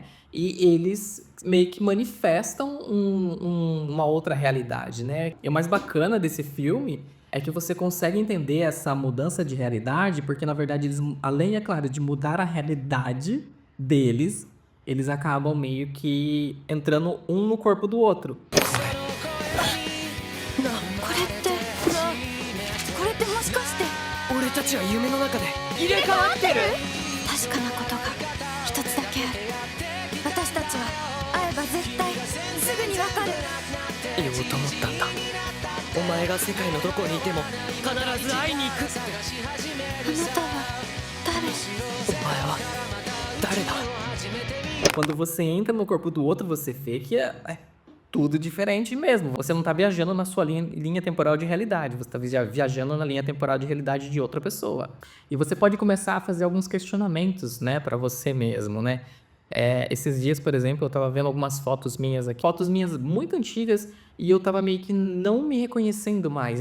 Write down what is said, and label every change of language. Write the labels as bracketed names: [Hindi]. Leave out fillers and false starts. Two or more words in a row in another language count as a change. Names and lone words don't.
[Portuguese] E eles meio que manifestam uma outra realidade, né? E o mais bacana desse filme é que você consegue entender essa mudança de realidade, porque na verdade eles, além, é claro, de mudar a realidade deles, eles acabam meio que entrando um no corpo do outro. [Japanese] これってもしかして俺たちは夢の中で入れ替わってる。確かなことが一つだけある。私たちは会えば絶対すぐにわかる。言おうと思ったんだ。お前が世界のどこにいても必ず会いに行く。あなたは誰？お前は誰だ？ [Portuguese] Quando você entra no corpo do outro, você vê que é tudo diferente mesmo. Você não tá viajando na sua linha temporal de realidade, você tá viajando na linha temporal de realidade de outra pessoa. E você pode começar a fazer alguns questionamentos, né, pra você mesmo, né? Esses dias, por exemplo, eu tava vendo algumas fotos minhas aqui, fotos minhas muito antigas, e eu tava meio que não me reconhecendo mais.